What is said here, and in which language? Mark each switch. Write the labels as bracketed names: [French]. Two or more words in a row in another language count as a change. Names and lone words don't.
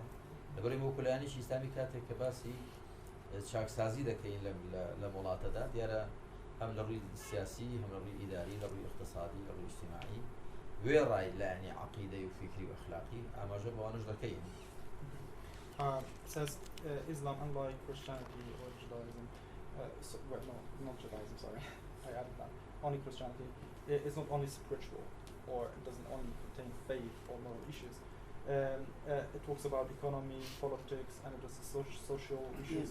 [Central Kurdish] لەبەرەوەی وەکولایەنیشی ئیسلامی کاتێک کە باسی چاکسازی دەکەین لە وڵاتەدا دیارە هەم لە ڕووی سیاسی هەم لە ڕووی ئیداری لە ڕووی اقتصادی لە ڕووی اجتماعی وێ ڕای لە یعنی عەقیدەی و فیکری و ئەخلاقی ئاماژە بەوانەش دەکەین. [English] Says Islam, unlike Christianity or Judaism, well, no, not Judaism, sorry, I added that. Only Christianity is not only spiritual, or it doesn't only contain faith or moral issues. It talks about economy, politics, and addresses social issues.